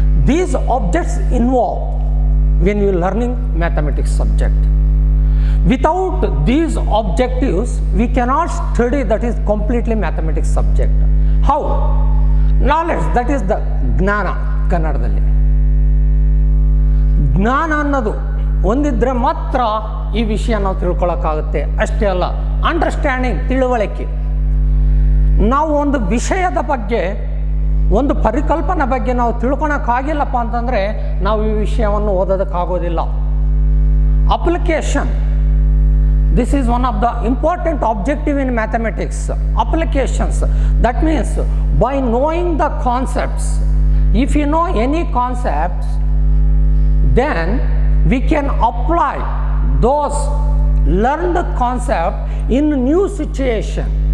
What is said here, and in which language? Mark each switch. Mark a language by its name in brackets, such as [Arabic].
[English] These objects involved when you are learning mathematics subject. Without these objectives, we cannot study that is completely mathematics subject. How? Knowledge, that is the [Kannada] ಜ್ಞಾನ ಕನ್ನಡದಲ್ಲಿ. ಜ್ಞಾನ ಅನ್ನೋದು ಒಂದಿದ್ರೆ ಮಾತ್ರ ಈ ವಿಷಯ ನಾವು ತಿಳ್ಕೊಳ್ಳೋಕ್ಕಾಗುತ್ತೆ. ಅಷ್ಟೇ ಅಲ್ಲ, ಅಂಡರ್ಸ್ಟ್ಯಾಂಡಿಂಗ್, ತಿಳುವಳಿಕೆ. ನಾವು ಒಂದು ವಿಷಯದ ಬಗ್ಗೆ, ಒಂದು ಪರಿಕಲ್ಪನೆ ಬಗ್ಗೆ ನಾವು ತಿಳ್ಕೊಳಕ್ಕಾಗಿಲ್ಲಪ್ಪ ಅಂತಂದರೆ ನಾವು ಈ ವಿಷಯವನ್ನು ಓದೋದಕ್ಕಾಗೋದಿಲ್ಲ. [English] Application, this is one of the important objective in mathematics. Applications, that means by knowing the concepts, if you know any concepts, then we can apply those learned concept in new situation.